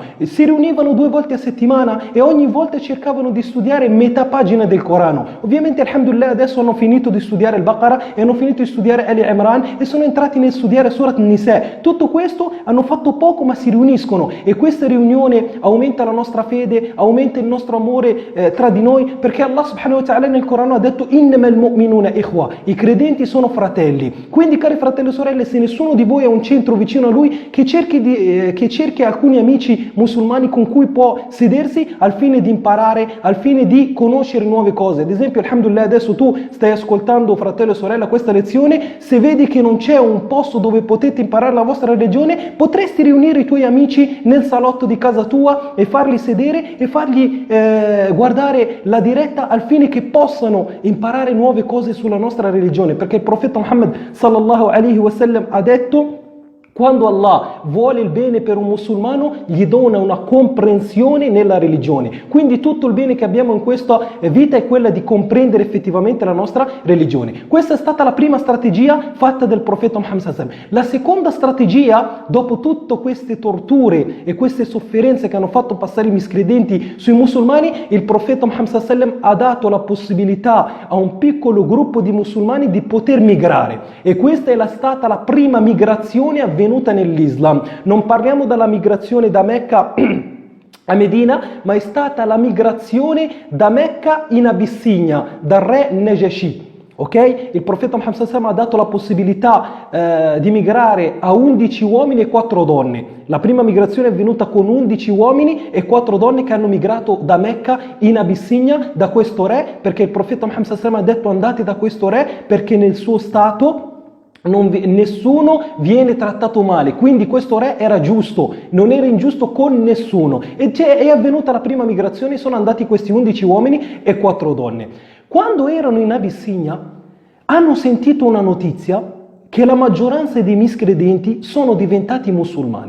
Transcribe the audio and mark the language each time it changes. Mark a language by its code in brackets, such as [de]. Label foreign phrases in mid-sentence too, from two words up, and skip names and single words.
[it] Si riunivano 2 volte a settimana e ogni volta cercavano di studiare metà pagina del Corano. Ovviamente, alhamdulillah, adesso hanno finito di studiare il Baqarah e hanno finito di studiare Ali Imran e sono entrati nel studiare Surat Nisa. Tutto questo hanno fatto poco, ma si riuniscono, e questa riunione aumenta la nostra fede, aumenta il nostro amore tra di noi, perché Allah [ar] سبحانه وتعالى [it] nel Corano ha detto: [ar] إنما المؤمنون إخوة, [it] i credenti sono fratelli. Quindi, cari fratelli e sorelle, se nessuno di voi ha un centro vicino a lui, che cerchi alcuni amici musulmani con cui può sedersi al fine di imparare, al fine di conoscere nuove cose. Ad esempio, alhamdulillah, adesso tu stai ascoltando, fratello e sorella, questa lezione. Se vedi che non c'è un posto dove potete imparare la vostra religione, potresti riunire i tuoi amici nel salotto di casa tua e farli sedere e fargli guardare la diretta al fine che possano imparare nuove cose sulla nostra religione, perché il profeta Muhammad [ar] صلى الله عليه وسلم [it] ha detto: Quando Allah vuole il bene per un musulmano, gli dona una comprensione nella religione. Quindi tutto il bene che abbiamo in questa vita è quella di comprendere effettivamente la nostra religione. Questa è stata la prima strategia fatta dal profeta Muhammad [ar] صلى الله عليه وسلم. [it] La seconda strategia, dopo tutte queste torture e queste sofferenze che hanno fatto passare i miscredenti sui musulmani, il profeta Muhammad [ar] صلى الله عليه وسلم [it] ha dato la possibilità a un piccolo gruppo di musulmani di poter migrare. E questa è stata la prima migrazione avvenuta nell'Islam. Non parliamo della migrazione da Mecca a Medina, ma è stata la migrazione da Mecca in Abissinia, dal re Najashi. Ok? Il profeta Muhammad [ar] صلى الله عليه وسلم [it] ha dato la possibilità di migrare a 11 uomini e 4 donne. La prima migrazione è avvenuta con 11 uomini e 4 donne che hanno migrato da Mecca in Abissinia da questo re, perché il profeta Muhammad [ar] صلى الله عليه وسلم [it] ha detto andate da questo re perché nel suo stato nessuno viene trattato male, quindi questo re era giusto, non era ingiusto con nessuno. E è avvenuta la prima migrazione, sono andati questi 11 uomini e 4 donne. Quando erano in Abissinia hanno sentito una notizia che la maggioranza dei miscredenti sono diventati musulmani.